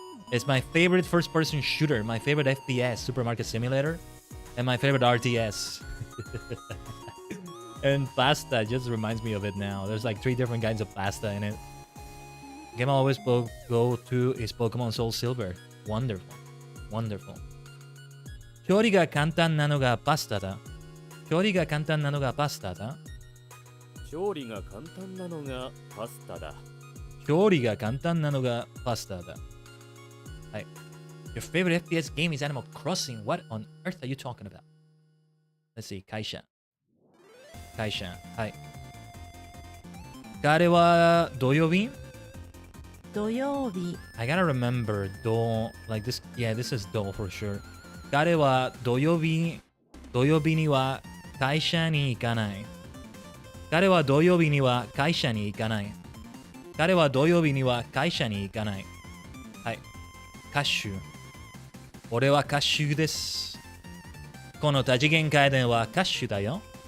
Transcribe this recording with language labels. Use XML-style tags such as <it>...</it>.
<en>It's my favorite first-person shooter, my favorite FPS, Supermarket Simulator, and my favorite RTS. And pasta just reminds me of it now. There's like 3 different kinds of pasta in it. The game I always go to is Pokemon Soul Silver. Wonderful. Wonderful.</en> <ja>調理が簡単なのがパスタだ。調理が簡単なのがパスタだ。調理が簡単なのがパスタだ。調理が簡単なのがパスタだ。はい。</ja> <en>Your favorite FPS game is Animal Crossing. What on earth are you talking about? Let's see.</en> <ja>会社。会社。はい。彼は土曜日土曜日。</ja> <en>I gotta remember どlike this. Yeah, this is ど for sure.</en> <ja>彼は土曜日には会社に行かない。彼は土曜日には会社に行かない。彼は土曜日には会社に行かない。はい。歌手。俺は歌手です。この多次元回電は歌手だよ。</ja>